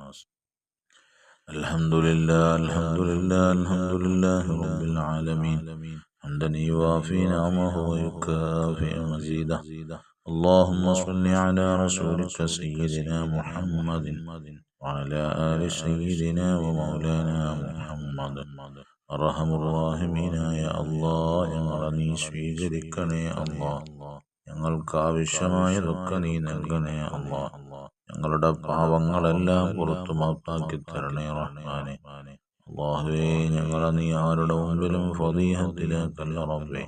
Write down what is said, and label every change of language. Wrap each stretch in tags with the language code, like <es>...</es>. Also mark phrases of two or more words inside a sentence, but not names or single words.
<ar>الحمد لله الحمد لله الحمد لله رب العالمين حمدا يوافي نعمه ويكافئ مزيده. اللهم صل على رسولك سيدنا محمد وعلى آل سيدنا ومولانا محمد. أرحم الراحمين يا الله</ar> <ml>ഞങ്ങളെ നീ സ്വീകരിക്കണേ അല്ലാ. ഞങ്ങൾക്ക് ആവശ്യമായതൊക്കെ നീ നൽകണേ അല്ലാ. ഞങ്ങളുടെ പാവങ്ങളെല്ലാം പുറത്തു മാപ്പാക്കി തരണേ റഹ്മാനെ. അല്ലാഹുവേ, ഞങ്ങളെ നീ ആരുടെ മുമ്പിലും ഫളീഹത്തിലാക്കല്ല റബ്ബേ.</ml>